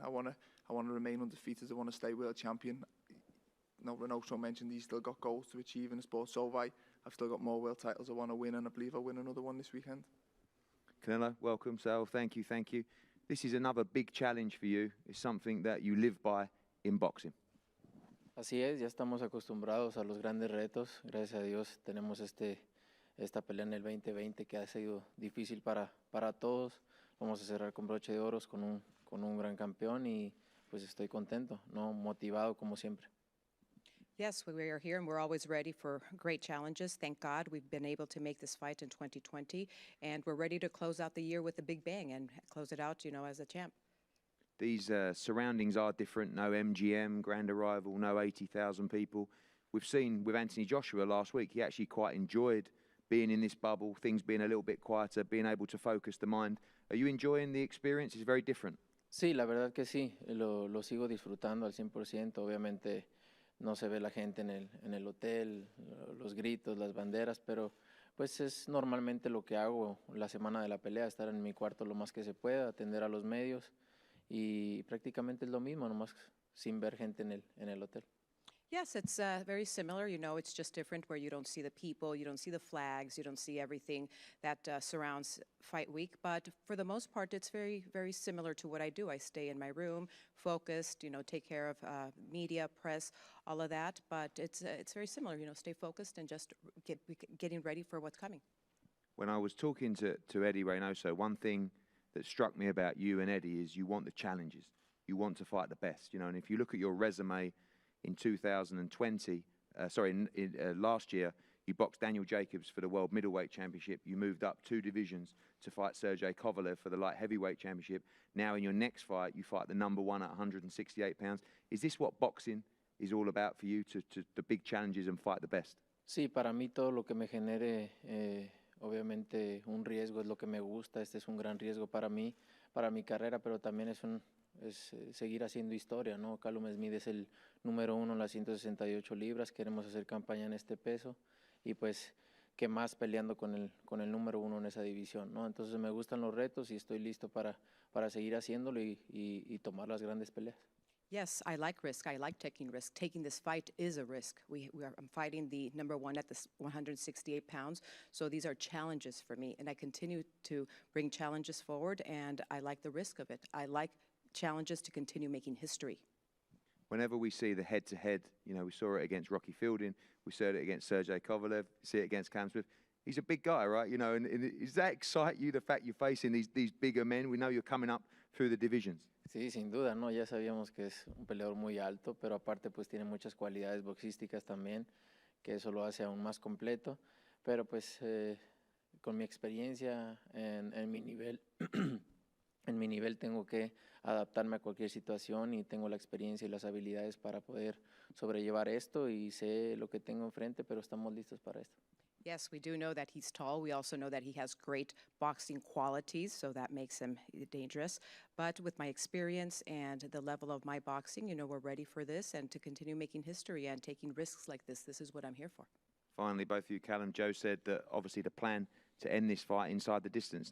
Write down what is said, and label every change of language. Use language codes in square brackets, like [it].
[en] I want to remain undefeated. I want to stay world champion. Renato mentioned he's still got goals to achieve in the sport, so have I. I've still got more world titles I want to win, and I believe I'll win another one this weekend. Canelo, welcome, Saúl. Thank you. This is another big challenge for you. It's something that you live by in boxing. [es] Así es, ya estamos acostumbrados a los grandes retos. Gracias a Dios tenemos esta pelea en el 2020 que ha sido difícil para todos. Vamos a cerrar con broche de oros con un gran campeón y pues estoy contento, motivado como siempre. [en] Yes, we are here and we're always ready for great challenges. Thank God we've been able to make this fight in 2020, and we're ready to close out the year with a big bang and close it out, as a champ. These surroundings are different. No MGM, grand arrival, no 80,000 people. We've seen with Anthony Joshua last week, he actually quite enjoyed being in this bubble, things being a little bit quieter, being able to focus the mind. Are you enjoying the experience? It's very different. [es] Sí, la verdad que sí, lo sigo disfrutando al 100%, obviamente. No se ve la gente en el hotel, los gritos, las banderas, pero pues es normalmente lo que hago la semana de la pelea, estar en mi cuarto lo más que se pueda, atender a los medios y prácticamente es lo mismo, nomás sin ver gente en el hotel. [en] Yes, it's very similar. It's just different where you don't see the people, you don't see the flags, you don't see everything that surrounds Fight Week. But for the most part, it's very, very similar to what I do. I stay in my room, focused, take care of media, press, all of that. But it's very similar, stay focused and just getting ready for what's coming. When I was talking to Eddie Reynoso, one thing that struck me about you and Eddie is you want the challenges. You want to fight the best, and if you look at your resume, in 2020, last year, you boxed Daniel Jacobs for the World Middleweight Championship. You moved up 2 divisions to fight Sergey Kovalev for the Light Heavyweight Championship. Now in your next fight, you fight the number one at 168 pounds. Is this what boxing is all about for you, to the big challenges and fight the best? [es] Sí, para mí todo lo que me genere, obviamente un riesgo es lo que me gusta. Este es un gran riesgo para mí, para mi carrera, pero también es seguir haciendo historia, ¿no? Callum Smith es el número 1 en las 168 libras, queremos hacer campaña en este peso y pues qué más peleando con el número 1 en esa división, ¿no? Entonces me gustan los retos y estoy listo para seguir haciéndolo y tomar las grandes peleas. [en] Yes, I like risk. I like taking risk. Taking this fight is a risk. I'm fighting the number 1 at the 168 pounds, so these are challenges for me, and I continue to bring challenges forward, and I like the risk of it. I like challenges to continue making history. Whenever we see the head-to-head, we saw it against Rocky Fielding, we saw it against Sergey Kovalev, see it against Cam Smith, he's a big guy, right? You know, and does that excite you, the fact you're facing these bigger men? We know you're coming up through the divisions. [es] Sí, sin duda, ¿no? Ya sabíamos que es un peleador muy alto, pero aparte pues tiene muchas cualidades boxísticas también, que eso lo hace aún más completo. Pero pues con mi experiencia en mi nivel, en mi nivel tengo que adaptarme a cualquier situación y tengo la experiencia y las habilidades para poder sobrellevar esto y sé lo que tengo enfrente, pero estamos listos para esto. [en] Yes, we do know that he's tall. We also know that he has great boxing qualities, so that makes him dangerous. But with my experience and the level of my boxing, you know, we're ready for this and to continue making history and taking risks like this. This is what I'm here for. Finally, both of you, Callum, Joe said that obviously the plan to end this fight inside the distance.